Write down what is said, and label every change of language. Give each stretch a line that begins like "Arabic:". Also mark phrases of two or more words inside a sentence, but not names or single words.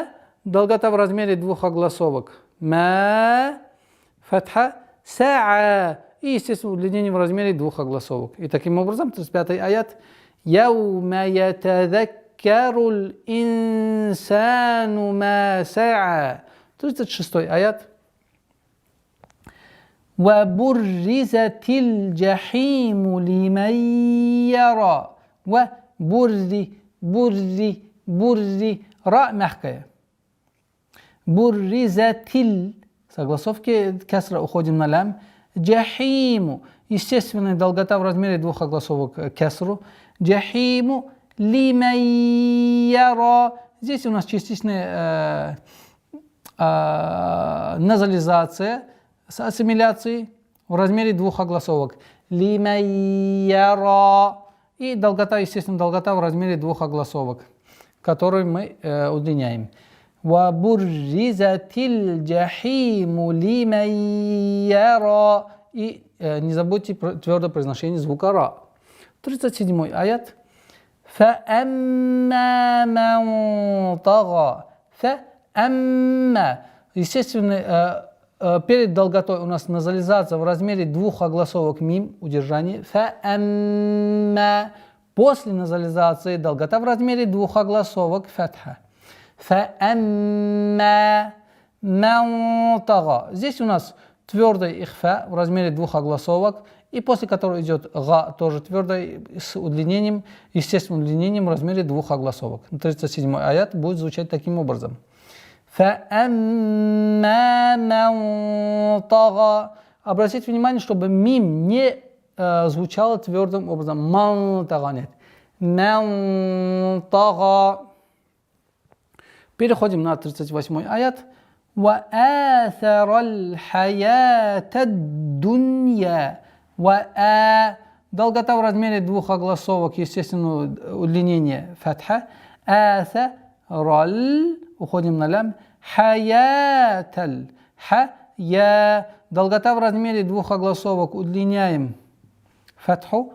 Russian: Долгота в размере двух огласовок.
Arabic: ما. فتحة. ساء.
Russian: И, естественно, удлинение в размере двух огласовок. И таким образом, 35 аят.
Arabic: يَوْمَ يَتَذَكَّرُ الْإِنسَانُ مَا سَعَىٰ. 36 аят. وبرزت الجحيم لمن يرى. برزي راء мягкая. برزت.
Russian: Согласовки кесра уходим на лям. Джахиму. Естественная долгота в размере двух огласовок кесру.
Arabic: الْجَحِيمُ لِمَن يَرَىٰ.
Russian: Здесь у нас частичная назализация с ассимиляцией в размере двух огласовок.
Arabic: لِمَن يَرَىٰ.
Russian: И долгота, естественно, долгота в размере двух огласовок, которую мы удлиняем.
Arabic: وَبُرِّزَتِ الْجَحِيمُ لِمَن يَرَىٰ.
Russian: И не забудьте твердое произношение звука ра.
Arabic: 37 аят. فَأَمَّا مَن طَغَىٰ. Фаамма.
Russian: Естественно, перед долготой у нас назализация в размере двух огласовок мим, удержание.
Arabic: Фаамма.
Russian: После назализации долгота в размере двух огласовок фатха.
Arabic: فَأَمَّا مَن طَغَىٰ.
Russian: Здесь у нас твердый ихфа в размере двух огласовок, и после которого идет га, тоже твердый, с удлинением, естественным удлинением в размере двух огласовок. 37-й аят будет звучать таким образом.
Arabic: فَأَمَّا مَنْ طَغَى.
Russian: Обратите внимание, чтобы мим не звучало твердым образом.
Arabic: مَن طَغَىٰ нет. مَن طَغَىٰ.
Russian: Переходим на 38-й аят.
Arabic: وَآثَرَ الْحَيَاةَ الدُّنْيَا.
Russian: Долгота в размере двух огласовок, естественно, удлинение фатха. Раль. Уходим на лям. Хаяталь.
Arabic: Я.
Russian: Долгота в размере двух огласовок, удлиняем фатху.